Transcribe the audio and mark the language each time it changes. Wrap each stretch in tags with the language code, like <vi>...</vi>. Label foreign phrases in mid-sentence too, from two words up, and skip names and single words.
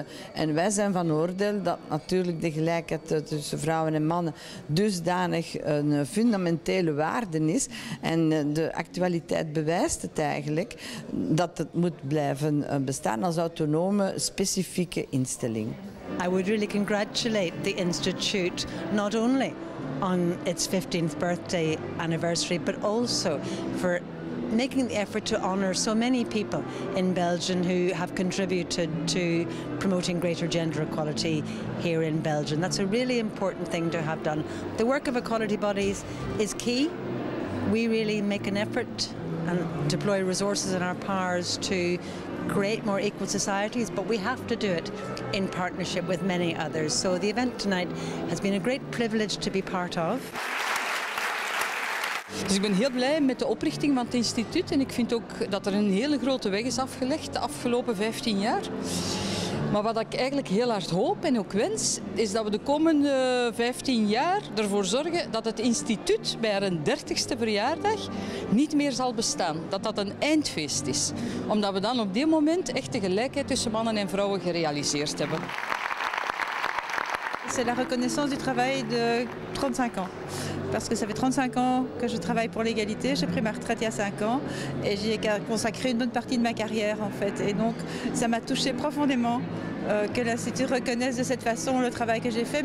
<nl>En wij zijn van oordeel dat natuurlijk de gelijkheid tussen vrouwen en mannen dusdanig een fundamentele waarde is. En de actualiteit bewijst het eigenlijk dat het moet blijven bestaan als autonome, specifieke instelling.</nl> <en>I would really congratulate the Institute not only on its 15th birthday anniversary but also for making the effort to honour so many people in Belgium who have contributed to promoting greater gender equality here in Belgium. That's a really important thing to have done. The work of equality bodies is key. We really make an effort and deploy resources and our powers to create more equal societies, but we have to do it in partnership with many others. So the event tonight has been a great privilege to be part of.</en> <nl>Dus ik ben heel blij met de oprichting van het instituut en ik vind ook dat er een hele grote weg is afgelegd de afgelopen 15 jaar. Maar wat ik eigenlijk heel hard hoop en ook wens, is dat we de komende 15 jaar ervoor zorgen dat het instituut bij haar 30ste verjaardag niet meer zal bestaan. Dat dat een eindfeest is. Omdat we dan op dit moment echt de gelijkheid tussen mannen en vrouwen gerealiseerd hebben.</nl> <fr>C'est la reconnaissance du travail de 35 ans. Parce que ça fait 35 ans que je travaille pour l'égalité, j'ai pris ma retraite il y a 5 ans et j'y ai consacré une bonne partie de ma carrière en fait. Et donc ça m'a touchée profondément que l'Institut reconnaisse de cette façon le travail que j'ai fait.</fr>